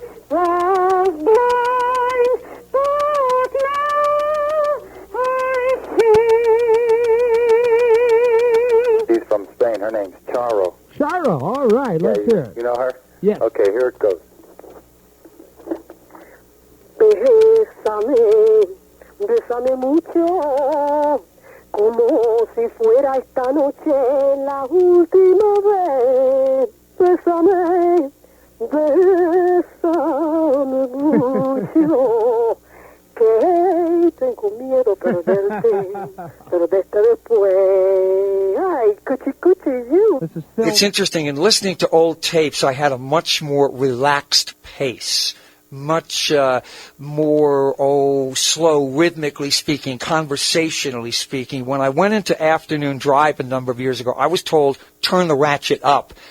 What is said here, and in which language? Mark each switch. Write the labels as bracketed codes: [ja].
[en] Was blind, but now I see. She's from Spain. Her name's Charo. Charo, all right, let's hear it. You know her? Yes. Okay, here it goes. [es] Bésame, bésame mucho, como si fuera esta noche la última vez. Bésame, bésame mucho, que tengo miedo perderte después. Ay, cuchi cuchi you. [en] This is Phil. It's interesting, in listening to old tapes, I had a much more relaxed pace, much more, slow, rhythmically speaking, conversationally speaking. When I went into Afternoon Drive a number of years ago, I was told, turn the ratchet up.